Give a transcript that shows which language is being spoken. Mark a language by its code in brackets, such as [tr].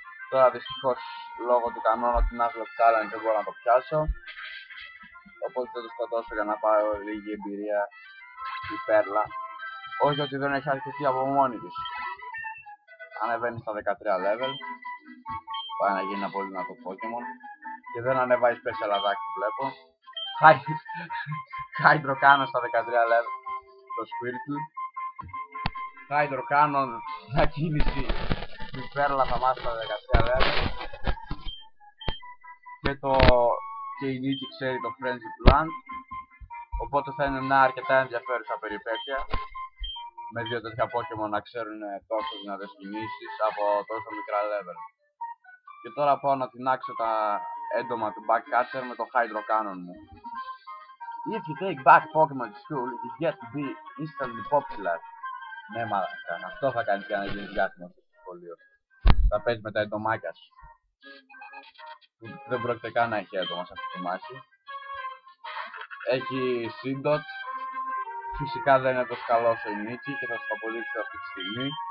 [el] Τώρα δυστυχώς λόγω του κανόνα του National Challenge δεν μπορώ να το πιάσω, οπότε θα το σκοτώσω για να πάρω λίγη εμπειρία η Perla. Όχι ότι δεν έχει αρκετή από μόνη της. Ανεβαίνει στα 13 level, πάει να γίνει ένα πολύ δυνατό Pokemon και δεν ανεβάει special attack που βλέπω. Hydro Cannon στα 13 level το Squirtle. Hydro Cannon για κίνηση του Perla θα μάθει στα 13 level. Και η Νίκη ξέρει το Frenzy Plant. Οπότε θα είναι μια αρκετά ενδιαφέρουσα περιπέτεια με δύο τέτοια Pokemon να ξέρουν τόσο δυνατές κινήσεις από τόσο μικρά level. Και τώρα πάω να τεινάξω τα έντομα του Backcatcher με το Hydro Cannon μου. [en] If you take back Pokemon to school, you get to be instantly popular. [el] Ναι, μαλάκα, αυτό θα κάνεις για να γίνεις διάσημος στο σχολείο. Θα παίζεις με τα εντομάκια σου. Δεν πρόκειται καν να έχει έντομα σε αυτή τη μάχη. Έχει Seedot. Φυσικά δεν είναι τόσο καλό όσο η Νίκη και θα σας το αποδείξω αυτή τη στιγμή.